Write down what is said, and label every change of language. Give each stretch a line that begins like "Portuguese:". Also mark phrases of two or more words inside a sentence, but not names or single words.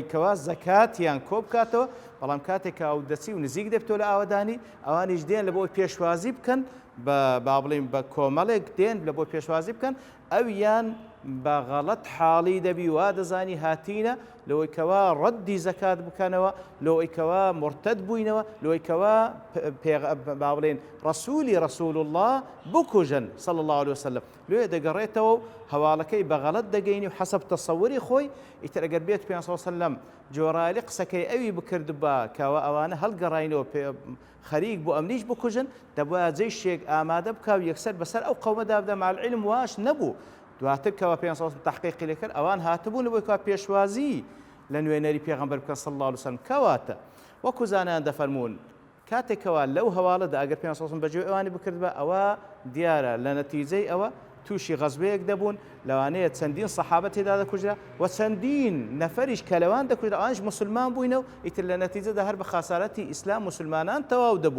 Central Kurdish: کەوا زەکاتیان کۆ بکاتەوە، بەڵام کاتێکە ئەو دەچی و نزیک دەبێتەوە لە ئاوەدانی ئەوانیش دێن لە بۆی پێشوازی بکەن با بڵێن بە کۆمەڵێک دێن لە بۆ پێشوازی بکەن ئەویان بە غەڵەت حاڵی دەبی وا دەزانی هاتینە لەوەی کەوا ڕەدی زەکات بکەنەوە، لەوەی کەوا مرتد بووینەوە، لەوەی کەوا با بڵێن ڕەسوولی
Arabic: رسول الله
Central Kurdish: بکوژن
Arabic: صلی الله عليه وسلم.
Central Kurdish: لێ دەگەڕێتەوە و هەواڵەکەی بە غەڵەت دەگەینی و حەسەب تەسەووری خۆی. ئیتر ئەگەر بێت پێ
Arabic: صلی الله عليه وسلم
Central Kurdish: جۆرایلی قسەکەی ئەوی بکرد بە کەوا ئەوانە هەڵگەڕاینەوە خەریک بۆ ئەمنیش بکوژن دەبووە جێیشێک ئامادە بکە و یەکسەر بەسەر ئەو قەومەدا بدە
Arabic: مع العلم
Central Kurdish: واش نەبوو. دواتر کەوا پێ تحقیقی لێ کرد ئەوان هاتبوون لەبۆی کەوا پێشوازی لە نوێنەری پێغەمبەر بکەن
Arabic: صلی الله عليه وسلم.
Central Kurdish: کەواتە وەکو زانایان دەفەرمون کاتێکەوە لەو هەواڵەدا ئەگەر پێ بەجێ ئەوانی بکرد بە ئەوە دیارە لە نەتیجەی ئەوە تووشی غەزبەیەک دەبوون، لەوانەیە چەندین سەحابە تێدا دەکوژرا و چەندین نەفەریش کە لەوان دەکوژرا ئەوانش مسلمان بووینەوە ئیتر لە نەتیجەدا هەر بە خاسارەتی ئیسلام مسلمانان تەواو دەبوو.